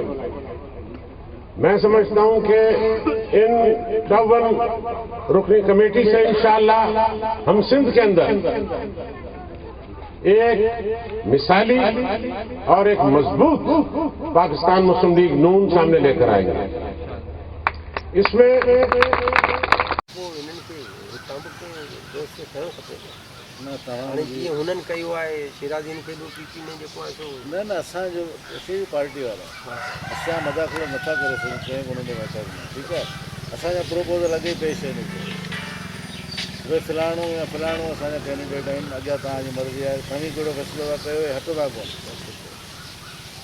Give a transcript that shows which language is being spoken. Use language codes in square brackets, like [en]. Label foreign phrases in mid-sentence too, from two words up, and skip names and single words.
[ur] میں سمجھتا ہوں کہ ان 54 رکنی کمیٹی سے انشاءاللہ ہم سندھ کے اندر ایک مثالی اور ایک مضبوط پاکستان مسلم لیگ نون سامنے لے کر آئیں گے. اس میں [sd] हुननि कयो आहे शिराजीन खे बि पीपी में जेको आहे सो न असांजो असीं बि पार्टी वारा असां मज़ाक नथा करे सघूं कंहिं कोन में मैटर में. ठीकु आहे, असांजा प्रोपोज़ल अॻे पेश आहिनि भई फलाणो या फलाणो असांजा कैंडिडेट आहिनि, अॻियां तव्हांजी मर्ज़ी आहे, खणी कहिड़ो फ़ैसिलो था कयो, हटंदा कोन.